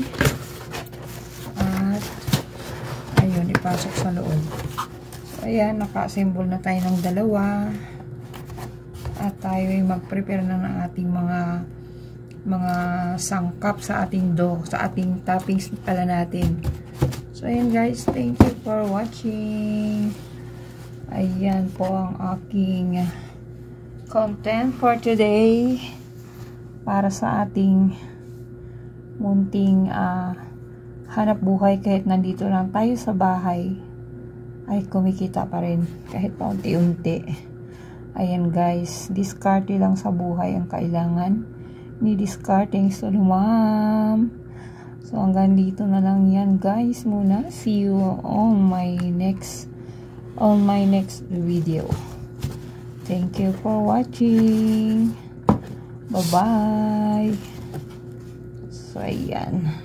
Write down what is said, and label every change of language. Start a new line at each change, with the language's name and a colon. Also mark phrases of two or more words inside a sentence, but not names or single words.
Filipino: At, ayun, ipasok sa loob. So, ayan, naka-assemble na tayo ng dalawa. At tayo ay mag-prepare na ng ating mga sangkap sa ating dough, sa ating toppings pala natin. So, ayan guys,
English: thank you for watching.
Filipino: Ayan po ang aking
English: content for today.
Filipino: Para sa ating munting hanap buhay, kahit nandito lang tayo sa bahay, ay kumikita pa rin kahit paunti-unti. Ayan guys, diskarte lang sa buhay ang kailangan ni discarding sulumam. So hanggang dito na lang yan guys muna.
English: See you on my next video. Thank you for watching. Bye bye.
Filipino: So ayan.